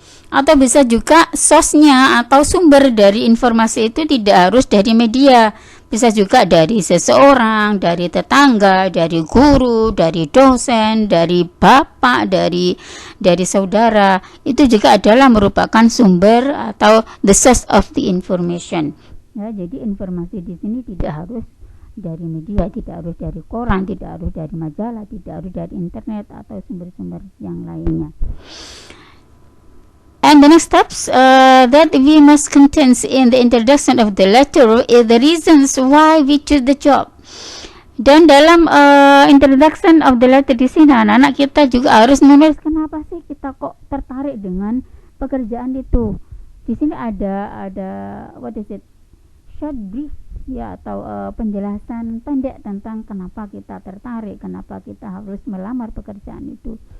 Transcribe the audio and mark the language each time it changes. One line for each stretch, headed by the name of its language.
Indonesian: Atau bisa juga source-nya atau sumber dari informasi itu tidak harus dari media, bisa juga dari seseorang, dari tetangga, dari guru, dari dosen, dari bapak, dari saudara. Itu juga adalah merupakan sumber atau
English: the source of the information.
Indonesian: Ya, jadi informasi di sini tidak harus dari media, tidak harus dari koran, tidak harus dari majalah, tidak harus dari internet atau sumber-sumber yang lainnya.
English: And the next steps that we must contain in the introduction of the letter is the reasons why we choose the job.
Indonesian: Dan dalam introduction of the letter di sini anak-anak kita juga harus menulis kenapa sih kita kok tertarik dengan pekerjaan itu. Di sini ada
English: what is it?
Indonesian: Short brief ya, atau penjelasan pendek tentang kenapa kita tertarik, kenapa kita harus melamar pekerjaan itu.